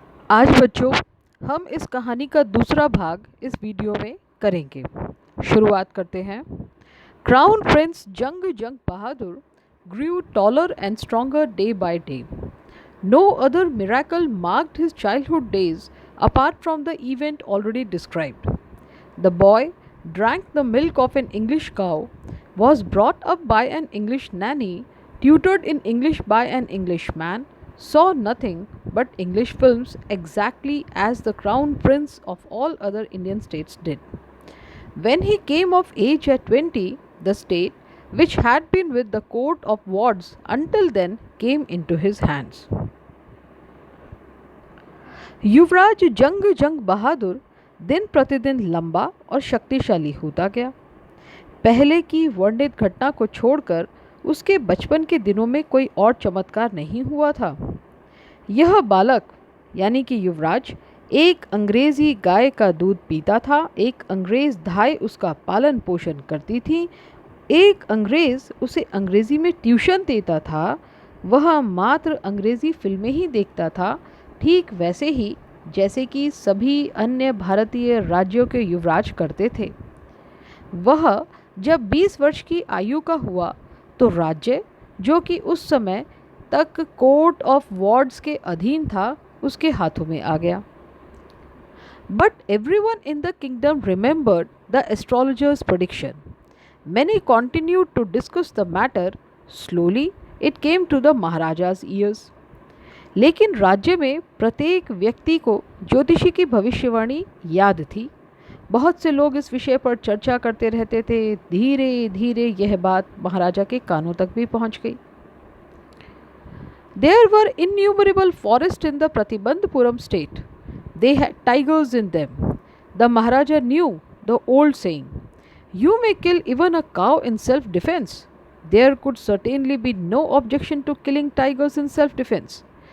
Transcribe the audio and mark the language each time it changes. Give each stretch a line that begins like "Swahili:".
Hindi: आज बच्चों हम इस कहानी का दूसरा भाग इस वीडियो में करेंगे। शुरुआत करते हैं।
English: Crown prince Jang Jang Bahadur grew taller and stronger day by day. No other miracle marked his childhood days apart from the event already described. The boy drank the milk of an English cow, was brought up by an English nanny, tutored in English by an Englishman, saw nothing but English films exactly as the crown prince of all other Indian states did. When he came of age at 20, the state, which had been with the court of wards until then, came into his hands.
Hindi: युवराज जंग जंग बहादुर दिन प्रतिदिन लंबा और शक्तिशाली होता गया। पहले की वर्णित घटना को छोड़कर उसके बचपन के दिनों में कोई और चमत्कार नहीं हुआ था। यह बालक यानी कि युवराज एक अंग्रेजी गाय का दूध पीता था, एक अंग्रेज धाय उसका पालन पोषण करती थी, एक अंग्रेज उसे अंग्रेजी में ट्यूशन देता था, वह मात्र अंग्रेजी फिल्में ही देखता था, ठीक वैसे ही जैसे कि सभी अन्य भारतीय राज्यों के युवराज करते थे। वह जब 20 वर्ष की आयु का हुआ तो राज्य, जो कि उस समय तक कोर्ट ऑफ वार्ड्स के अधीन था, उसके हाथों में आ गया।
English: But everyone in the kingdom remembered the astrologer's prediction. Many continued to discuss the matter. Slowly it came to the Maharaja's ears.
Hindi: लेकिन राज्य में प्रत्येक व्यक्ति को ज्योतिषी की भविष्यवाणी याद थी। बहुत से लोग इस विषय पर चर्चा करते रहते थे। धीरे धीरे यह बात महाराजा के कानों तक भी पहुंच गई।
English: There were innumerable forests in the Pratibandhapuram state. They had tigers in them. The Maharaja knew the old saying, "You may kill even a cow in self-defense." There could certainly be no objection to killing tigers in self-defense.